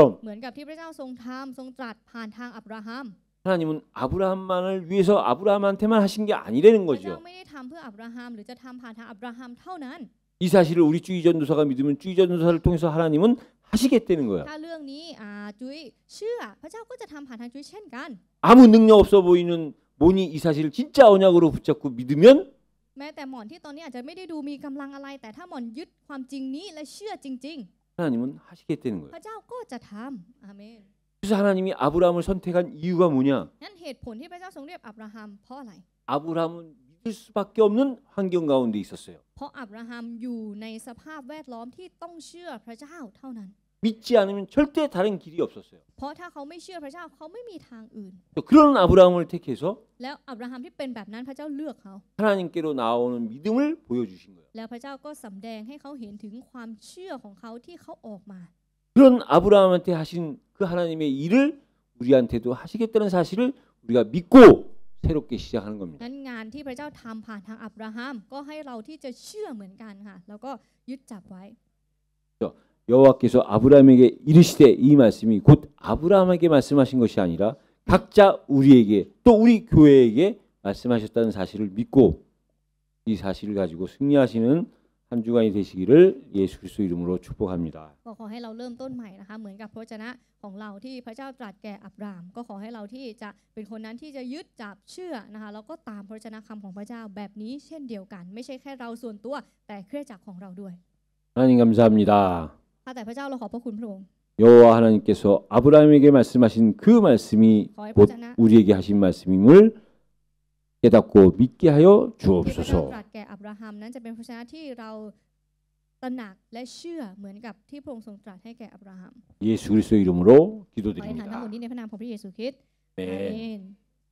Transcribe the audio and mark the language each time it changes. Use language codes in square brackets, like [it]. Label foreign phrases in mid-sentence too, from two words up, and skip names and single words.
[th] เหมือนกับที่พระเจ้าทรงทำทรงตรัสผ่านทางอับราฮัม [ko] 하나님은 아브라함만을 위해서 아브라함한테만 하신 게 아니라는 [th] พระเจ้า [ko] 거죠. [th] ไม่ได้ทำเพื่ออับราฮัมหรือจะทำผ่านทางอับราฮัมเท่านั้น [ko] 이 사실을 우리 주의전도사가 믿으면 주의전도사를 통해서 하나님은 하시겠다는 거야. [th] ถ้าเรื่องนี้จุ้ยเชื่อพระเจ้าก็จะทำผ่านทางจุ้ยเช่นกัน [ko] 아무 능력 없어 보이는 모니 이 사실을 진짜 언약으로 붙잡고 믿으면 [th] แม้แต่หม่อนที่ตอนนี้อาจจะไม่ได้ดูมีกำลังอะไร แต่ถ้าหม่อนยึดความจริงนี้และเชื่อจริง [ko] 하나님은 하시겠다는 [th] ๆ พ [ko] 거예요. [th] ระเจ้าก็จะทำอาเมน [ko] 그래서 하나님이 아브라함을 선택한 이유가 뭐냐? [th] นั่นเหตุผลที่พระเจ้าทรงเรียกอับราฮัมเพราะอะไร [ko] 아브라함은 믿을 수밖에 없는 환경 가운데 있었어요. [th] เพราะอับราฮัมอยู่ในสภาพแวดล้อมที่ต้องเชื่อพระเจ้าเท่านั้น [ko] 믿지 않으면 절대 다른 길이 없었어요. [th] เพราะถ้าเขาไม่เชื่อพระเจ้าเขาไม่มีทางอื่น [ko] 그런 아브라함을 택해서 [th] แล้วอับราฮัมที่เป็นแบบนั้นพระเจ้าเลือกเขา [ko] 하나님께로 나오는 믿음을 보여주신 거예요. [th] แล้วพระเจ้าก็สำแดงให้เขาเห็นถึงความเชื่อของเขาที่เขาออกมา [ko] 그런 아브라함한테 하신 그 하나님의 일을 우리한테도 하시겠다는 사실을 우리가 믿고 새롭게 시작하는 겁니다. [th] นั้นงานที่พระเจ้าทำผ่านทางอับราฮัมก็ให้เราที่จะเชื่อเหมือนกันค่ะแล้วก็ยึดจับไว้ [ko] 여호와께서 아브라함에게 이르시되 이 말씀이 곧 아브라함에게 말씀하신 것이 아니라 각자 우리에게 또 우리 교회에게 말씀하셨다는 사실을 믿고 이 사실을 가지고 승리하시는 한 주간이 되시기를 예수 그리스도 이름으로 축복합니다. [th] ก็ขอให้เราเริ่มต้นใหม่นะคะเหมือนกับพระวจนะของเราที่พระเจ้าตรัสแก่อับรามก็ขอให้เราที่จะเป็นคนนั้นที่จะยึดจับเชื่อนะคะแล้วก็ตามพระวจนะคำของพระเจ้าแบบนี้เช่นเดียวกันไม่ใช่แค่เราส่วนตัวแต่คริสตจักรของเราด้วย [ko] 하나님 감사합니다. [th] ข้าแต่พระเจ้าเราขอบพระคุณพระองค์ [ko] 여호와 하나님께서 아브라함에게 말씀하신 그 말씀이 곧 우리에게 하신 말씀임을 깨닫고 믿게 하여 [th] ที่พระเจ้า [ko] 주옵소서. [th] ตรัสแก่อับราฮัมนั้นจะเป็นพระวจนะที่เราตระหนักและเชื่อเหมือนกับที่พระองค์ทรงตรัสให้แก่อับราฮัม [ko] 예수 그리스도 이름으로 [th] ขออธิษฐานทั้งหมด [ko] 기도드립니다. [th] นี้ในพระนามของพระเยซูคริสต์อา [ko] 네. [th] เมน